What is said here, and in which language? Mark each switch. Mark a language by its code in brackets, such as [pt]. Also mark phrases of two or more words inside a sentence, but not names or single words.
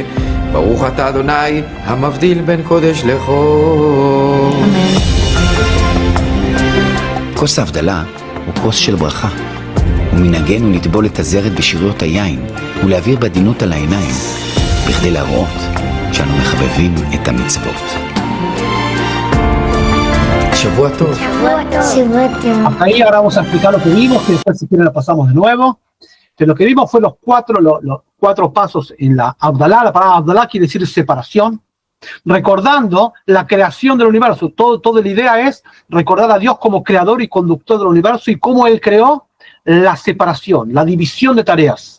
[he] ברוך אתה אדוני המבדיל בין קודש לחול. כוס ההבדלה הוא כוס של ברכה, ומנהגנו לטבול את הזרת בשיריות היין ולהעביר בעדינות על העיניים, בכדי להראות שאנו מחבבים את המצוות. שבוע טוב. [es] Hasta ahí ahora vamos a explicar lo que vimos, que después si quieren lo pasamos de nuevo. Que lo que vimos fue los cuatro pasos en la Abdalá. La palabra Abdalá quiere decir separación. Recordando la creación del universo. Toda la idea es recordar a Dios como creador y conductor del universo y cómo Él creó la separación, la división de tareas.